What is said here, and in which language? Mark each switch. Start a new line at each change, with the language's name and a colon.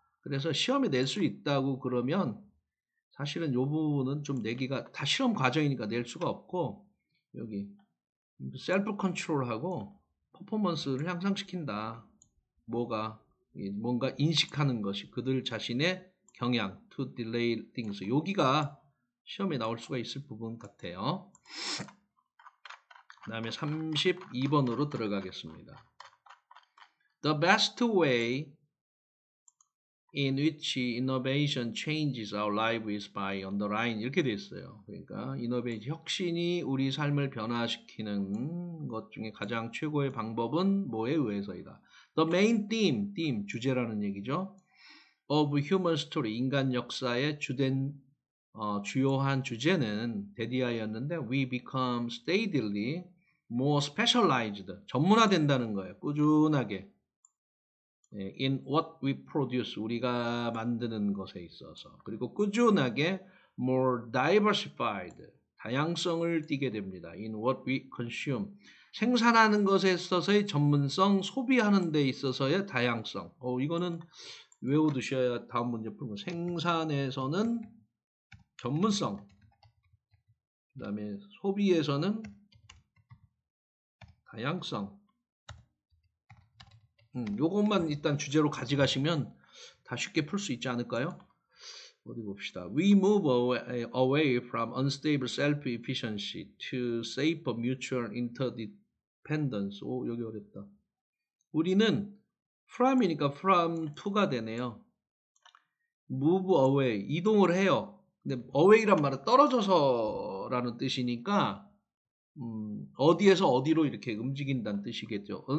Korean: 그래서 시험에 낼 수 있다고 그러면 사실은 이 부분은 좀 내기가 다 실험 과정이니까 낼 수가 없고, 여기 셀프 컨트롤하고 퍼포먼스를 향상시킨다. 뭔가 인식하는 것이 그들 자신의 경향,
English: to delay things.
Korean: 여기가 시험에 나올 수가 있을 부분 같아요. 그 다음에 32번으로 들어가겠습니다.
English: The best way in which innovation changes our life is by underline.
Korean: 이렇게 돼 있어요. 그러니까 이노베이션, 혁신이 우리 삶을 변화시키는 것 중에 가장 최고의 방법은 뭐에 의해서이다.
English: The main theme,
Korean: 주제라는 얘기죠.
English: of human story,
Korean: 인간 역사의 주요한 주제는 데디아였는데
English: we become steadily more specialized,
Korean: 전문화된다는 거예요. 꾸준하게.
English: in what we produce,
Korean: 우리가 만드는 것에 있어서. 그리고 꾸준하게
English: more diversified,
Korean: 다양성을 띠게 됩니다.
English: in what we consume,
Korean: 생산하는 것에 있어서의 전문성, 소비하는 데 있어서의 다양성. 이거는 외워두셔야 다음 문제 풀고. 생산에서는 전문성, 그 다음에 소비에서는 다양성. 요것만 일단 주제로 가져가시면 다 쉽게 풀 수 있지 않을까요? 어디 봅시다.
English: We move away from unstable self-efficiency to safer mutual interdependence.
Korean: 여기 어렵다. 우리는 from이니까 from to가 되네요.
English: move away,
Korean: 이동을 해요. 근데 away란 말은 떨어져서라는 뜻이니까 어디에서 어디로 이렇게 움직인다는 뜻이겠죠.